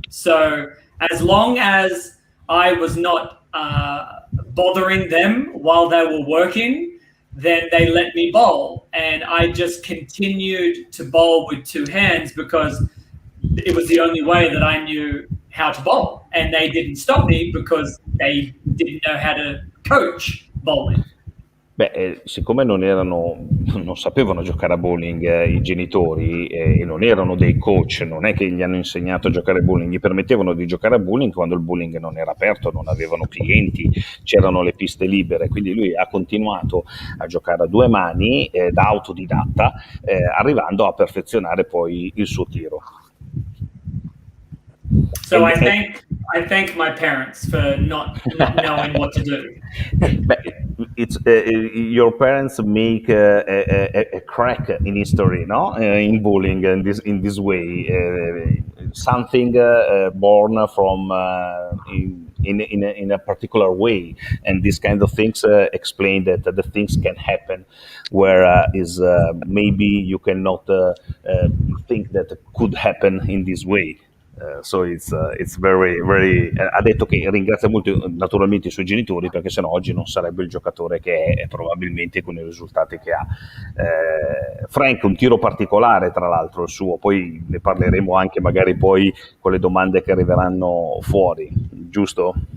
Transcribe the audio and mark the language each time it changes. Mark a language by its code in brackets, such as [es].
[en] So as long as I was not bothering them while they were working, then they let me bowl. And I just continued to bowl with two hands because it was the only way that I knew how to bowl. And they didn't stop me because they didn't know how to coach bowling. [it] Siccome non sapevano giocare a bowling i genitori e non erano dei coach, non è che gli hanno insegnato a giocare a bowling, gli permettevano di giocare a bowling quando il bowling non era aperto, non avevano clienti, c'erano le piste libere, quindi lui ha continuato a giocare a due mani da autodidatta, arrivando a perfezionare poi il suo tiro. [en] So I thank my parents for not knowing what to do. It's your parents make a crack in history, no? In bowling, in this way, something born from in a particular way, and these kind of things explain that the things can happen, where maybe you cannot think that could happen in this way. So it's very, very. [it] Ha detto che ringrazia molto naturalmente i suoi genitori perché sennò oggi non sarebbe il giocatore che è probabilmente con i risultati che ha. Frank, un tiro particolare tra l'altro il suo, poi ne parleremo anche magari poi con le domande che arriveranno fuori, giusto?